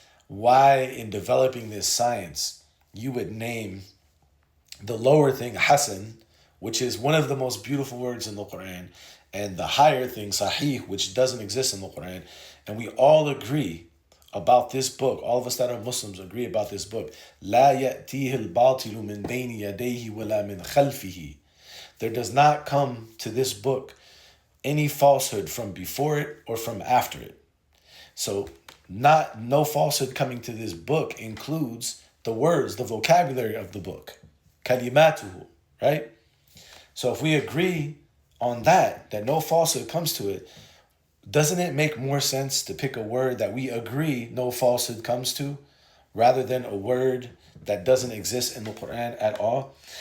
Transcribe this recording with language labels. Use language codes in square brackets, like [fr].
[en] Why, in developing this science, you would name the lower thing hasan, which is one of the most beautiful words in the Quran, and the higher thing sahih, which doesn't exist in the Quran, and we all agree about this book. All of us that are Muslims agree about this book. [ar] لا يأتيه الباطل من بين يديه ولا من خلفه. [en] There does not come to this book any falsehood from before it or from after it. So no falsehood coming to this book includes the words, the vocabulary of the book. Kalimatuhu, right? So if we agree on that no falsehood comes to it, doesn't it make more sense to pick a word that we agree no falsehood comes to, rather than a word that doesn't exist in the Quran at all?